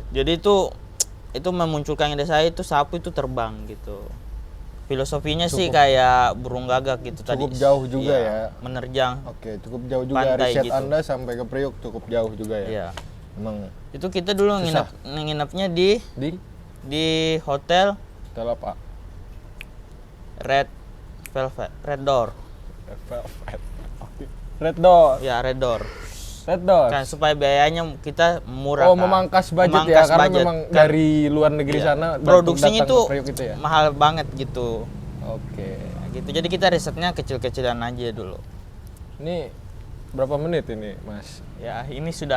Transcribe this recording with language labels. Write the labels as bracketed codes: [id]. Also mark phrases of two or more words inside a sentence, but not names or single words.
[id] Jadi itu memunculkan ide saya itu sapu itu terbang gitu. Filosofinya sih kayak burung gagak gitu tadi. Cukup jauh juga Iya, ya. Menerjang. Oke, cukup jauh juga Pantai riset gitu. Anda sampai ke Priok cukup jauh juga ya. Iya. Emang Itu kita dulu nginepnya di hotel hotel apa? Red Velvet, Red Door. Velvet. Red Door. Ya, Red Door. Red Door. Kan supaya biayanya kita murah. Oh, kan. memangkas budget ya Memangkas karena budget. memang Kan, dari luar negeri iya, sana produksinya datang itu ke Priok itu ya. mahal banget gitu. Oke. Nah, gitu. Jadi kita risetnya kecil-kecilan aja dulu. Ini berapa menit ini, Mas? Ya, ini sudah